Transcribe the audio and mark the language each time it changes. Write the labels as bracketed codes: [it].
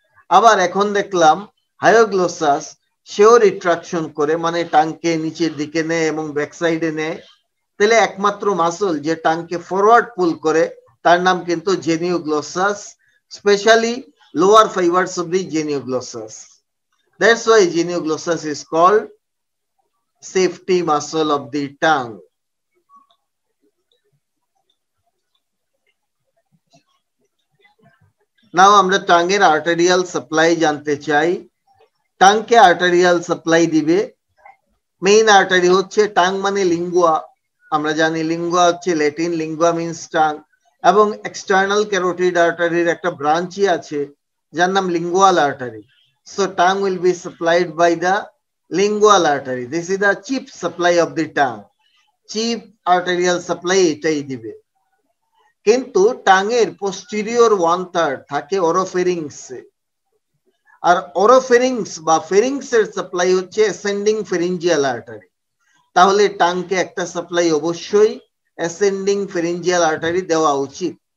[bn] আবার এখন দেখলাম হায়োগ্লোসাস সেও রিট্রাকশন করে, মানে টাংকে নিচের দিকে নেয় এবং ব্যাক সাইডে নেয়। তাহলে একমাত্র মাসল যে টাংকে ফরওয়ার্ড পুল করে তার নাম কিন্তু জেনিওগ্লোসাস, specially lower fibres of the জেনিওগ্লোসাস। [en] That's why genioglossus is called safety muscle of the tongue. [bn] Now আমরা টাঙ্গের আর্টেরিয়াল সাপ্লাই জানতে চাই। টাংকে আর্টেরিয়াল সাপ্লাই দিবে, মেইন আর্টারি হচ্ছে টাং মানে লিঙ্গুয়া, আমরা জানি লিঙ্গুয়া হচ্ছে ল্যাটিন, লিঙ্গুয়া মিন্স টাং, এবং এক্সটার্নাল ক্যারোটিড আর্টারির একটা ব্রাঞ্চই আছে যার নাম lingual artery. [en] So tongue will be supplied by the lingual artery. This is the chief supply of the tongue. Chief arterial supply [bn] এটাই দিবে। কিন্তু টাঙের পোস্টেরিয়র 1/3 থাকে অরোফেরিংসে, আর অরোফেরিংস বা ফেরিংস এর সাপ্লাই হচ্ছে অ্যাসেন্ডিং ফেরিঞ্জিয়াল আর্টারি। তাহলে টাংকে একটা সাপ্লাই অবশ্যই অ্যাসেন্ডিং ফেরিঞ্জিয়াল আর্টারি দেওয়া উচিত।